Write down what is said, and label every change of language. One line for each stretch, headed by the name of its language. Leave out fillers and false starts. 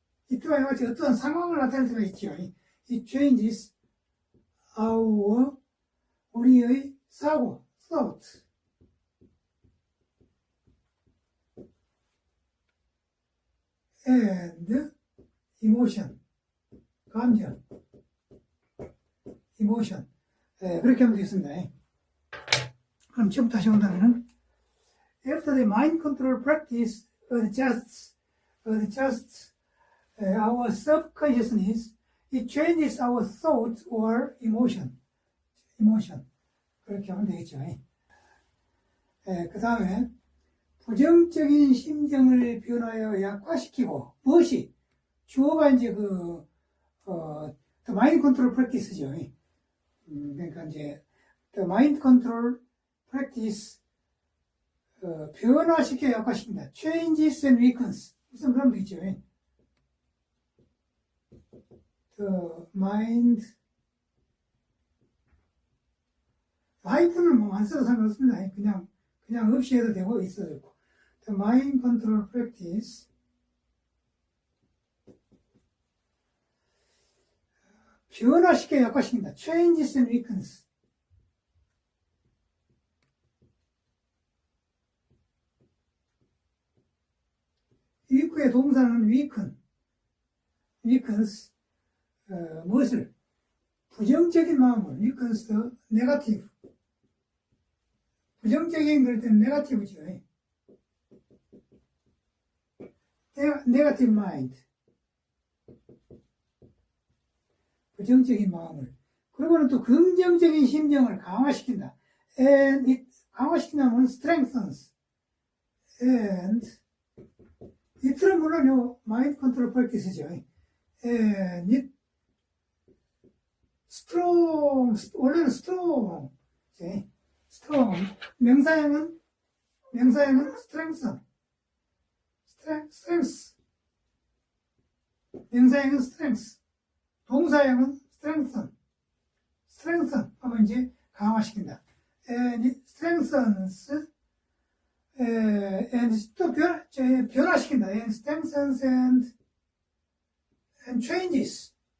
Korean: it와 같이 어떠한 상황을 나타낼 수가 있죠.
English: it changes
Korean: 우리의 사고,
English: thought. and emotion, 감정, emotion.
Korean: 그렇게 하면 되겠습니다. 그럼 지금부터 다시 온다면은
English: after the mind control practice adjusts our subconsciousness, it changes our thought or emotion.
Korean: 그렇게 하면 되겠죠. 그 다음에 부정적인 심정을 변화하여 약화시키고, 무엇이? 주어가 이제
English: the mind control practice죠.
Korean: 그러니까 이제
English: the mind control practice
Korean: 변화시켜 약화시킨다.
English: changes and weakens.
Korean: 무슨 그런 거 있죠. the mind 하이픈을 뭐 안 써도 상관없습니다. 그냥 없이 해도 되고 있어도 되고.
English: The mind control practice
Korean: 변화시켜 약화시킨다.
English: changes and weakens.
Korean: weak의 동사는 weakens 무엇을? 부정적인 마음을
English: weakens the negative.
Korean: 부정적인 그럴 때는 네거티브죠. 네거티브 마인드. 부정적인 마음을. 그리고는 또 긍정적인 심정을 강화시킨다.
English: And it
Korean: 강화시킨다면
English: strengthens.
Korean: And it는 물론 요 마인드 컨트롤 프랙티스죠.
English: And it strong.
Korean: 원래는 strong. strong. 명사형은 strengthen. strength. 명사형은 strength. 동사형은 strengthen 하면 이제 강화시킨다.
English: and it strengthens and
Korean: 또 변화시킨다.
English: and strengthens and changes.